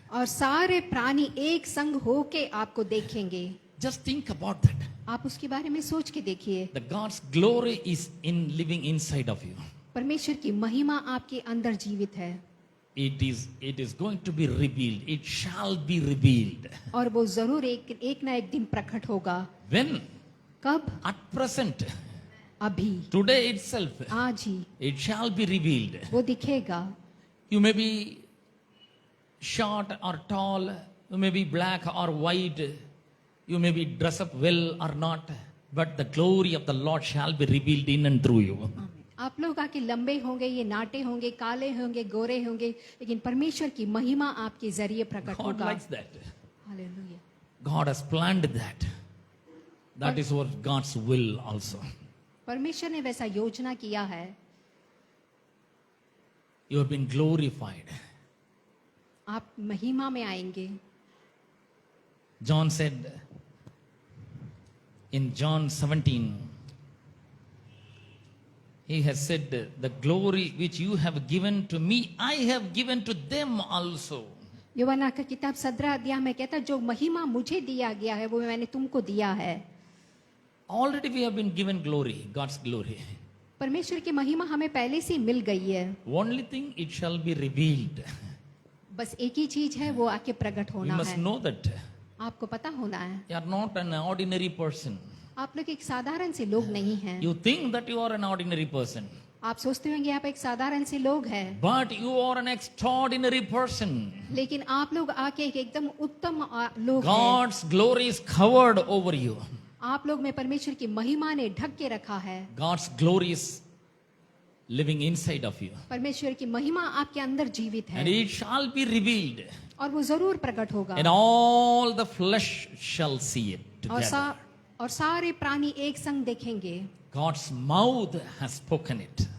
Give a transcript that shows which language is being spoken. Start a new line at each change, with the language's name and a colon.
Hindi: और सारे प्राणी एक संग होके आपको देखेंगे।
English: Just think about that.
Hindi: आप उसके बारे में सोच के देखिए।
English: The God's glory is in living inside of you.
Hindi: परमेश्वर की महिमा आपके अंदर जीवित है,
English: It is going to be revealed. It shall be revealed.
Hindi: और वो जरूर एक ना एक दिन प्रकट होगा।
English: When?
Hindi: कब?
English: At present.
Hindi: अभी,
English: Today itself.
Hindi: आज ही
English: It shall be revealed.
Hindi: वो दिखेगा।
English: You may be short or tall. You may be black or white. You may be dressed up well or not. But the glory of the Lord shall be revealed in and through you.
Hindi: आप लोग आके लंबे होंगे, ये नाटे होंगे, काले होंगे, गोरे होंगे, लेकिन परमेश्वर की महिमा आपके जरिए प्रकट
English: God
Hindi: होगा।
English: likes that.
Hindi: Hallelujah.
English: God has planned that. That is what God's will also.
Hindi: परमेश्वर ने वैसा योजना किया है।
English: You have been glorified.
Hindi: आप महिमा में आएंगे।
English: John said in John 17, he has said, the glory which you have given to me, I have given to them also.
Hindi: यूहन्ना का किताब 17 अध्याय में कहता है, जो महिमा मुझे दिया गया है वो मैंने तुमको दिया है।
English: Already we have been given glory, God's glory.
Hindi: परमेश्वर की महिमा हमें पहले से मिल गई है।
English: Only thing, it shall be revealed.
Hindi: बस एक ही चीज है, वो आके प्रकट
English: You
Hindi: होना
English: must
Hindi: है।
English: know that
Hindi: आपको पता होना है।
English: you are not an ordinary person.
Hindi: आप लोग एक साधारण से लोग नहीं हैं।
English: You think that you are an ordinary person,
Hindi: आप सोचते होंगे आप एक साधारण से लोग हैं,
English: but you are an extraordinary person.
Hindi: लेकिन आप लोग आके एक एकदम उत्तम लोग हैं।
English: God's glory is covered over you.
Hindi: आप लोग में परमेश्वर की महिमा ने ढक के रखा है।
English: God's glory is living inside of you.
Hindi: परमेश्वर की महिमा आपके अंदर जीवित
English: And
Hindi: है,
English: it shall be revealed.
Hindi: और वो जरूर प्रकट होगा।
English: And all the flesh shall see it
Hindi: और
English: together.
Hindi: और सारे प्राणी एक संग देखेंगे।
English: God's mouth has spoken it.